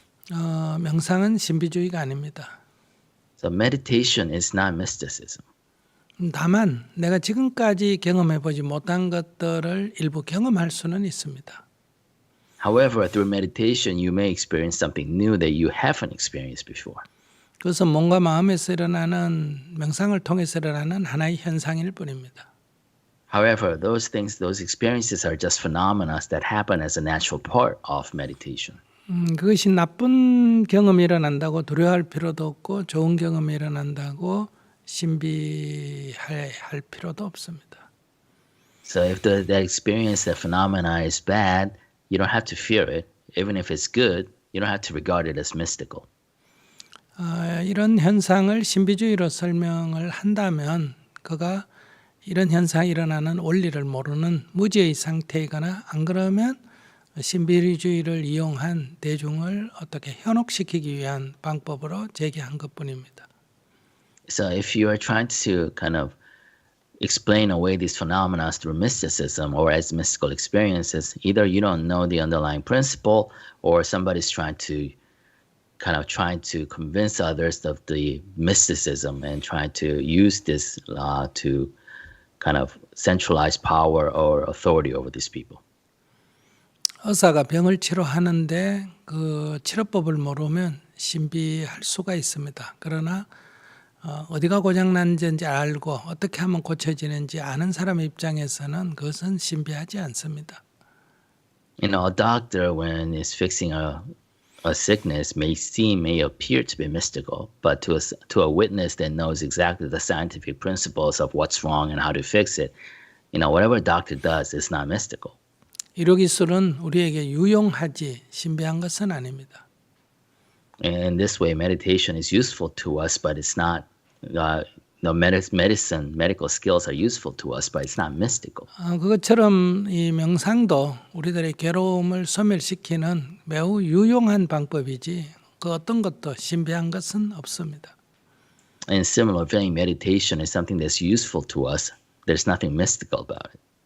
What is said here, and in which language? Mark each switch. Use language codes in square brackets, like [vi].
[ko] 명상은 신비주의가 아닙니다. [en] So meditation is not mysticism. [ko] 다만 내가 지금까지 경험해보지 못한 것들을 일부 경험할 수는 있습니다. [en] However, through meditation, you may experience something new that you haven't experienced before. [ko] 그것은 몸과 마음에서 일어나는 명상을 통해서 일어나는 하나의 현상일 뿐입니다. [en] However, those experiences are just phenomena that happen as a natural part of meditation. [ko] 그것이 나쁜 경험이 일어난다고 두려워할 필요도 없고 좋은 경험이 일어난다고 신비할 필요도 없습니다. [en] So if the experience, the phenomena is bad, you don't have to fear it. Even if it's good, you don't have to regard it as mystical. [ko] 이런 현상을 신비주의로 설명을 한다면 그가 이런 현상이 일어나는 원리를 모르는 무지의 상태이거나 안 그러면 신비주의를 이용한 대중을 어떻게 현혹시키기 위한 방법으로 제기한 것뿐입니다. [en] So if you are trying to kind of explain away these phenomena through mysticism or as mystical experiences, either you don't know the underlying principle or somebody's trying to convince others of the mysticism and trying to use this to kind of centralized power or authority over these people. [ko] 의사가 병을 치료하는데 그 치료법을 모르면 신비할 수가 있습니다. 그러나 어디가 고장난지 알고 어떻게 하면 고쳐지는지 아는 사람의 입장에서는 그것은 신비하지 않습니다. [en] A doctor, when is fixing a sickness, may appear to be mystical, but to a witness that knows exactly the scientific principles of what's wrong and how to fix it, whatever a doctor does is not mystical. [ko] 의료기술은 우리에게 유용하지 신비한 것은 아닙니다. [en] And in this way, meditation is useful to us, but it's not. Medical skills are useful to us, but it's not mystical. [ko] 그것처럼 이 명상도 우리들의 괴로움을 소멸시키는 매우 유용한 방법이지 그 어떤 것도 신비한 것은 없습니다. [en] In similar vein, meditation is something that's useful to us. There's nothing mystical about it.